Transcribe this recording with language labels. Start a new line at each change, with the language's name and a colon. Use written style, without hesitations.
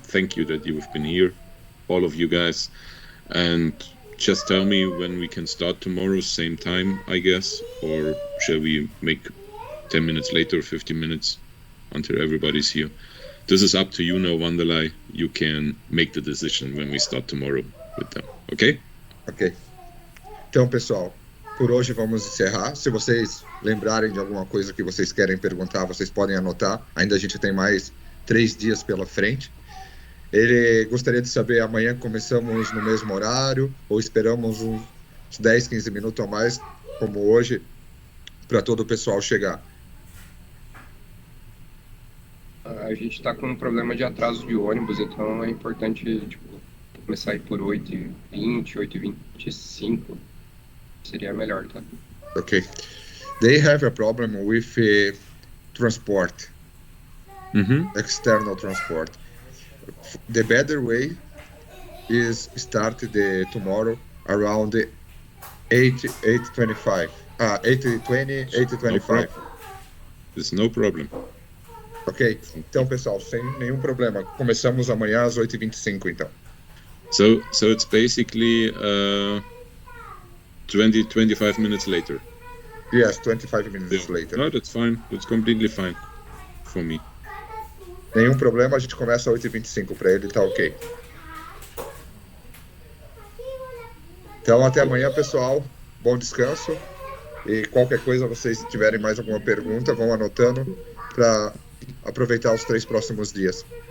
English: Thank you that you have been here, all of you guys, and just tell me when we can start tomorrow, same time, I guess, or shall we make 10 minutes later, 15 minutes until everybody's here? This is up to you now, Wanderlei. You can make the decision when we start tomorrow with them, ok? Ok.
Portuguese: Então, pessoal, por hoje vamos encerrar. Se vocês lembrarem de alguma coisa que vocês querem perguntar, vocês podem anotar. Ainda a gente tem mais 3 dias pela frente. Ele gostaria de saber, amanhã começamos no mesmo horário ou esperamos uns 10, 15 minutos a mais, como hoje, para todo o pessoal chegar? A gente está com um problema de atraso de ônibus, então é importante começar aí por 8h20, 8h25. Seria melhor, tá?
English: Okay. They have a problem with transport, external transport. The better way is start tomorrow around 8:25. 8:20, 8:25. There's no problem. Ok?
Portuguese: Então, pessoal, sem nenhum problema. Começamos amanhã às 8h25, então.
English: So it's basically 25 minutes later. Yes, 25 minutes later. No, that's fine. That's completely fine for me.
Portuguese: Nenhum problema, a gente começa às 8h25 para ele, tá ok. Então, até amanhã, pessoal. Bom descanso. E qualquer coisa, vocês tiverem mais alguma pergunta, vão anotando para aproveitar os 3 próximos dias.